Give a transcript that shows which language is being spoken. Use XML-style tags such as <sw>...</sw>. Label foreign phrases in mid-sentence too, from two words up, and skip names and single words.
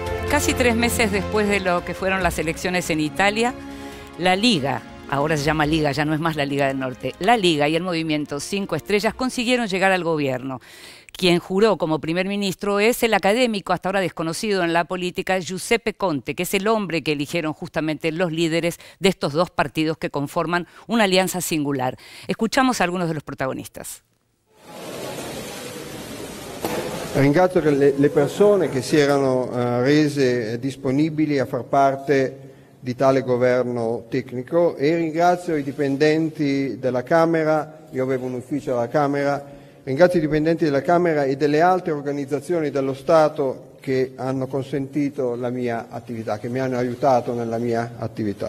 <es>Casi 3 meses después de lo que fueron las elecciones en Italia, la Liga, ahora se llama Liga, ya no es más la Liga del Norte, la Liga y el movimiento 5 Estrellas consiguieron llegar al gobierno. Quien juró como primer ministro es el académico, hasta ahora desconocido en la política, Giuseppe Conte, que es el hombre que eligieron justamente los líderes de estos dos partidos que conforman una alianza singular. Escuchamos a algunos de los protagonistas.</es> <it>Ringrazio le persone che si erano rese disponibili a far parte di tale governo tecnico e ringrazio i dipendenti della Camera, io avevo un ufficio alla Camera, ringrazio i dipendenti della Camera e delle altre organizzazioni dello Stato che hanno consentito la mia attività, che mi hanno aiutato nella mia attività.</it>